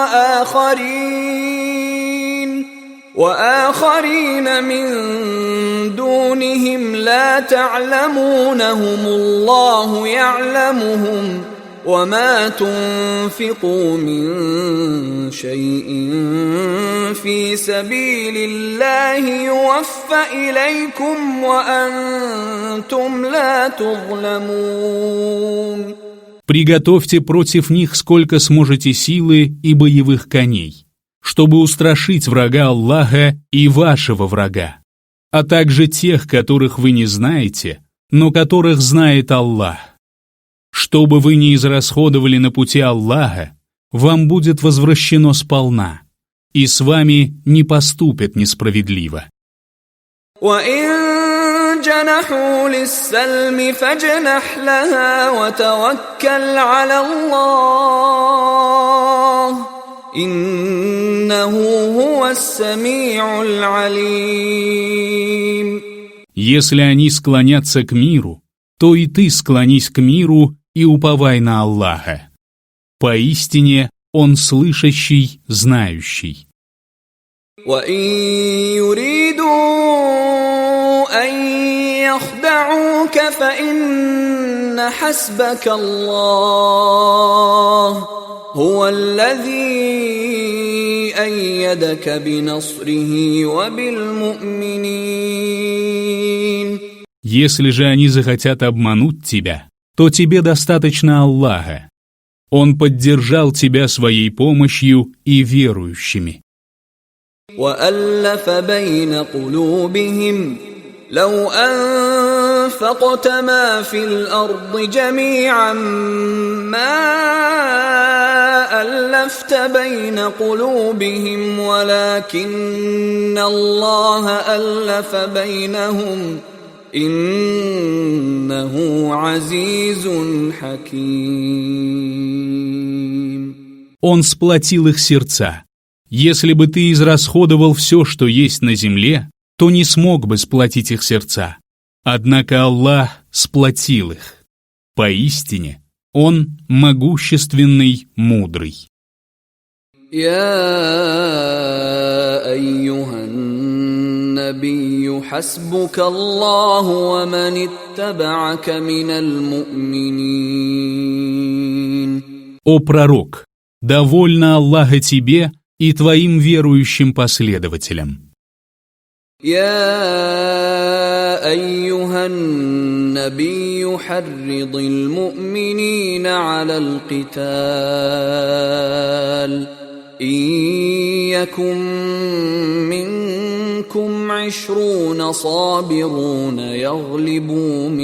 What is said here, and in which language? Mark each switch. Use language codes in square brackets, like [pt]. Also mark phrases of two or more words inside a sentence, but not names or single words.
[ar] وَآخَرِينَ مِن دُونِهِمْ لَا تَعْلَمُونَهُمُ اللَّهُ يَعْلَمُهُمْ وَمَا تُنْفِقُوا مِنْ شَيْءٍ فِي سَبِيلِ اللَّهِ يُوَفَّ إِلَيْكُمْ وَأَنْتُمْ لَا تُظْلَمُونَ. [ru] Приготовьте против них сколько сможете силы и боевых коней, чтобы устрашить врага Аллаха и вашего врага, а также тех, которых вы не знаете, но которых знает Аллах. Что бы вы ни израсходовали на пути Аллаха, вам будет возвращено сполна, и с вами не поступят несправедливо. [ar] وَإِن جَنَحُوا لِلسَّلْمِ فَاجْنَحْ لَهَا وَتَوَكَّلْ عَلَى اللَّهِ إِنَّهُ هُوَ السَّمِيعُ الْعَلِيمُ. [ru] Если они склонятся к миру, то и ты склонись к миру и уповай на Аллаха. Поистине, Он слышащий, знающий. [ar] وَإِن يُرِيدُوا أَن يَخْدَعُوكَ فَإِنَّ حَسْبَكَ اللَّهُ هُوَ الَّذِي أَيَّدَكَ بِنَصْرِهِ وَبِالْمُؤْمِنِينَ. [ru] Если же они захотят обмануть тебя, то тебе достаточно Аллаха. Он поддержал тебя своей помощью и верующими. [ar] وَأَلَّفَ بَيْنَ قُلُوبِهِمْ لَوْ أَنفَقْتَ مَا فِي الْأَرْضِ جَمِيعًا مَا أَلَّفْتَ بَيْنَ قُلُوبِهِمْ وَلَكِنَّ اللَّهَ أَلَّفَ بَيْنَهُمْ إِنَّهُ عَزِيزٌ حَكِيمٌ. [ru] Он сплотил их сердца. Если бы ты израсходовал все, что есть на земле, то не смог бы сплотить их сердца. Однако Аллах сплотил их. Поистине, Он могущественный, мудрый. [ar] يا أيها النبي حسبك الله ومن اتبعك من المؤمنين. [ru] О пророк, довольно Аллаха тебе и твоим верующим последователям. [ar] يا أيها النبي حرض المؤمنين على القتال إن يكن منكم 20 صابرون يغلبوا